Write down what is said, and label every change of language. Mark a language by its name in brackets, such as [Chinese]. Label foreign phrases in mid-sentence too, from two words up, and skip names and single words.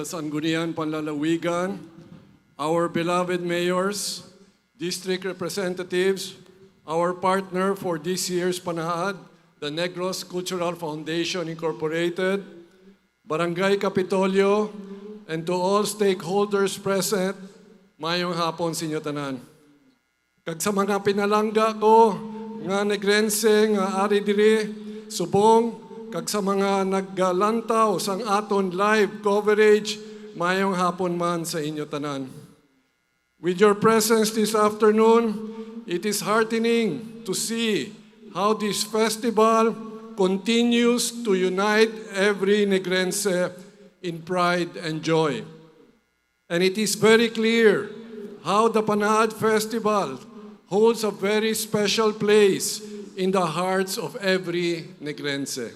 [English] Sangguniang Panlalawigan, our beloved mayors, district representatives, our partner for this year's Panaad, the Negros Cultural Foundation Incorporated, Barangay Kapitolyo, and to all stakeholders present, [Hiligaynon] mayong hapon sa inyo tanan. Kag sa mga pinalangga ko, nga Negrense, nga ari diri, subong, kag sa mga naggalantaw sang aton [English] live coverage, [Hiligaynon] mayong hapon man sa inyo tanan. [English] With your presence this afternoon, it is heartening to see how this festival continues to unite every Negrense in pride and joy. And it is very clear how the Panaad Festival holds a very special place in the hearts of every Negrense.